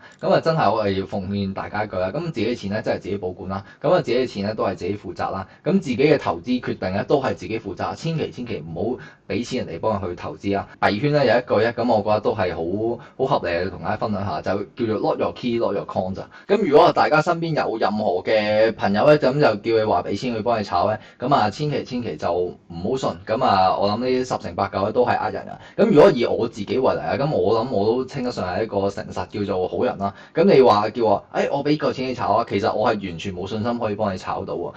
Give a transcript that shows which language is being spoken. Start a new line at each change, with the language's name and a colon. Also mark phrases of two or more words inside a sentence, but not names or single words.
Cantonese: 咁啊真係我係要奉勸大家一句啦，咁自己嘅錢咧真係自己保管啦。咁啊自己嘅錢咧都係自己負責啦。咁自己嘅投資決定咧都係自己負責，千祈唔好俾錢人哋幫佢去投資啊。幣圈咧有一句咧，咁我覺得都係好合理，同大家分享下，就叫做
English: lock your key, lock your coin
Cantonese: 咋。咁如果大家身邊有任何嘅朋友咧，咁就叫你話俾錢去幫你炒咧，咁啊千祈就唔好信。咁啊我諗呢啲10成8九都係呃人㗎。咁如果以我自己為例啊，咁我諗我都稱得上係一個誠實叫做好人啦。咁你話叫我，我俾個錢你炒啊，其實我係完全冇信心可以幫你炒到喎。